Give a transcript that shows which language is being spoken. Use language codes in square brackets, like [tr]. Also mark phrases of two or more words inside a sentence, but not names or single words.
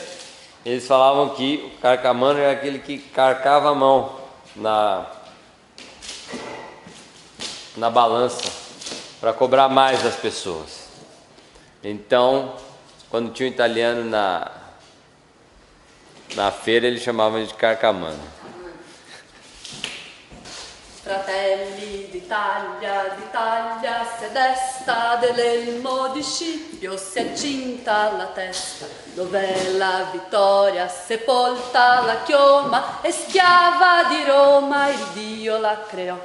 [pt] Eles falavam que o carcamano era aquele que carcava a mão na balança para cobrar mais das pessoas. Então, quando tinha um italiano na feira, eles chamavam de carcamano. [it] Fratelli d'Italia, se desta dell'elmo di Scipio, si è cinta la testa, dov'è la vittoria, sepolta la chioma, e schiava di Roma il Dio la creò.